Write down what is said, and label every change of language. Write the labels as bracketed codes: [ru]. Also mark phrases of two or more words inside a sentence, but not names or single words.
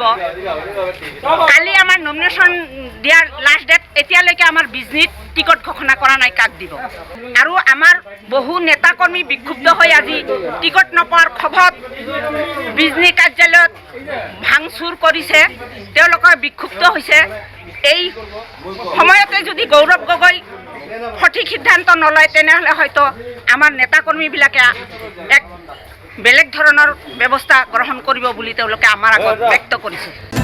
[as] কালি আমার নমিনেশন দিয়ার লাস্ট ডেট, এতিয়ালৈকে আমার বিজনীত টিকট ঘোষণা করা নাই কাক দিব। আৰু আমার বহু নেতাকর্মী বিক্ষুব্ধ হয়ে আজি টিকট নপোৱাৰ ক্ষোভত বিজনী কাৰ্যালয়ত ভাঙচুৰ কৰিছে, তেওঁলোকে বিক্ষুব্ধ হৈছে। এই সময়তে যদি গৌৰৱ গগৈ সঠিক সিদ্ধান্ত নলয় তেনেহলে হয়তো আমার নেতাকর্মীবিলাকে এক বেলেগ ধৰণৰ ব্যৱস্থা গ্ৰহণ কৰিব বুলি তেওঁলোকে আমাৰ আগত ব্যক্ত কৰিছে।